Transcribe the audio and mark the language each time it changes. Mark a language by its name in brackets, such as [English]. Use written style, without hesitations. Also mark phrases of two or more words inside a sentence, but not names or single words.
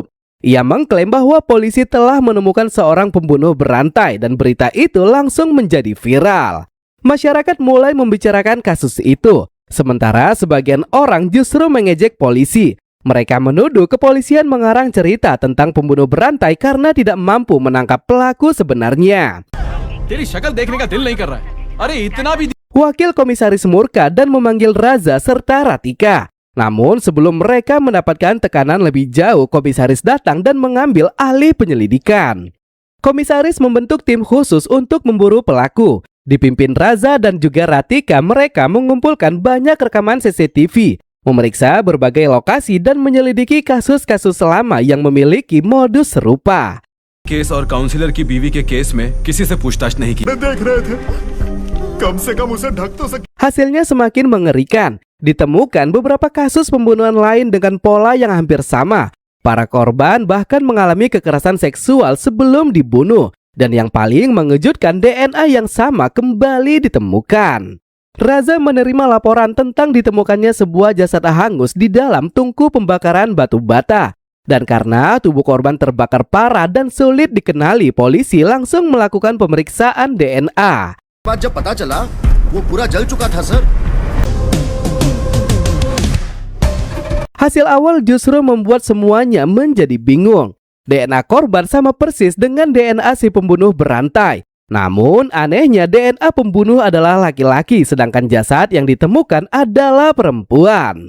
[Indonesian] Ia mengklaim bahwa polisi telah menemukan seorang pembunuh berantai dan berita itu langsung menjadi viral. Masyarakat mulai membicarakan kasus itu, sementara sebagian orang justru mengejek polisi. Mereka menuduh kepolisian mengarang cerita tentang pembunuh berantai karena tidak mampu menangkap pelaku sebenarnya. [Hindi] तेरी शक्ल देखने का दिल नहीं कर रहा है अरे इतना भी [Indonesian] Wakil komisaris murka dan memanggil Raza serta Ratika. Namun sebelum mereka mendapatkan tekanan lebih jauh, komisaris datang dan mengambil alih penyelidikan. Komisaris membentuk tim khusus untuk memburu pelaku. Dipimpin Raza dan juga Ratika, mereka mengumpulkan banyak rekaman CCTV, memeriksa berbagai lokasi dan menyelidiki kasus-kasus lama yang memiliki modus serupa. [Hindi] केस और काउंसिलर की बीवी के केस में किसी से पूछताछ नहीं की देख रहे थे कम से कम उसे ढक तो सके [Indonesian] Hasilnya semakin mengerikan. Ditemukan beberapa kasus pembunuhan lain dengan pola yang hampir sama. Para korban bahkan mengalami kekerasan seksual sebelum dibunuh. Dan yang paling mengejutkan, DNA yang sama kembali ditemukan. Raza menerima laporan tentang ditemukannya sebuah jasad hangus di dalam tungku pembakaran batu bata. Dan karena tubuh korban terbakar parah dan sulit dikenali, polisi langsung melakukan pemeriksaan DNA. [Hindi] जब पता चला वो पूरा जल चुका था सर। [Indonesian] Hasil awal justru membuat semuanya menjadi bingung. DNA korban sama persis dengan DNA si pembunuh berantai. Namun anehnya DNA pembunuh adalah laki-laki, sedangkan jasad yang ditemukan adalah perempuan.